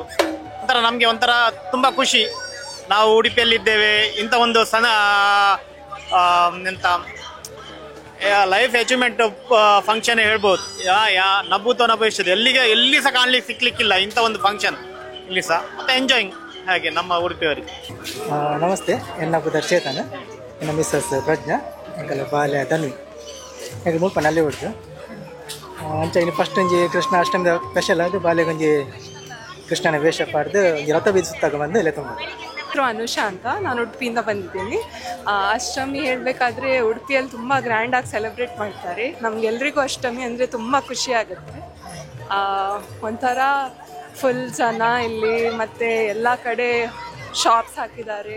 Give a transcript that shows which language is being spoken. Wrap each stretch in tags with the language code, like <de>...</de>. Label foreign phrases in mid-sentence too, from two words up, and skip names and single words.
<kn>ಒಂಥರ ನಮಗೆ ಒಂಥರ ತುಂಬ ಖುಷಿ. ನಾವು ಉಡುಪಿಯಲ್ಲಿದ್ದೇವೆ, ಇಂಥ ಒಂದು ಎಂಥ</kn> <en>life achievement function</en> <kn>ಹೇಳ್ಬೋದು. ನಭೂತೋನಭವಿಷ್ಯದ ಎಲ್ಲಿ ಸಹ ಕಾಣಲಿಕ್ಕೆ ಸಿಕ್ಲಿಕ್ಕಿಲ್ಲ ಇಂಥ ಒಂದು ಫಂಕ್ಷನ್ ಇಲ್ಲಿ ಸಹ. ಮತ್ತು ಎಂಜಾಯಿಂಗ್ ಹಾಗೆ ನಮ್ಮ ಉಡುಪಿಯವರಿಗೆ.</kn> <tcy>ನಮಸ್ತೆ, ಎನ್ನ ಪುದರ್ ಚೇತನ, ಎನ್ನ ಮಿಸ್ಸಸ್ ಪ್ರಜ್ಞಾ, ಎಂಕಲ ಬಾಲ್ಯ ಧನ್ವಿ, ಎಂಕಲ್ ಮುಲ್ಪ ನಲ್ಲಿ ಹೊಡ್ತು ಅಂಚ ಇನ್ನು ಫಸ್ಟ್ ಒಂಜಿ ಕೃಷ್ಣ ಅಷ್ಟಮಿದ ಸ್ಪೆಷಲ್ ಅದು ಬಾಲ್ಯಗೊಂಜಿ ಕೃಷ್ಣನ ವೇಷ ಪಾಡ್ದು ರಥ ಬೀದಿ ಸುತ್ತಾಗ ಬಂದು ಎಲ್ಲ ತುಂಬ.</tcy> <kn>ಅನುಷಾ ಅಂತ, ನಾನು ಉಡುಪಿಯಿಂದ ಬಂದಿದ್ದೀನಿ. ಅಷ್ಟಮಿ ಹೇಳಬೇಕಾದ್ರೆ ಉಡುಪಿಯಲ್ಲಿ ತುಂಬ ಗ್ರ್ಯಾಂಡಾಗಿ ಸೆಲೆಬ್ರೇಟ್ ಮಾಡ್ತಾರೆ. ನಮಗೆಲ್ರಿಗೂ ಅಷ್ಟಮಿ ಅಂದರೆ ತುಂಬ ಖುಷಿ ಆಗುತ್ತೆ. ಒಂಥರ ಫುಲ್ ಜನ ಇಲ್ಲಿ, ಮತ್ತು ಎಲ್ಲ ಕಡೆ ಶಾಪ್ಸ್ ಹಾಕಿದ್ದಾರೆ.</kn>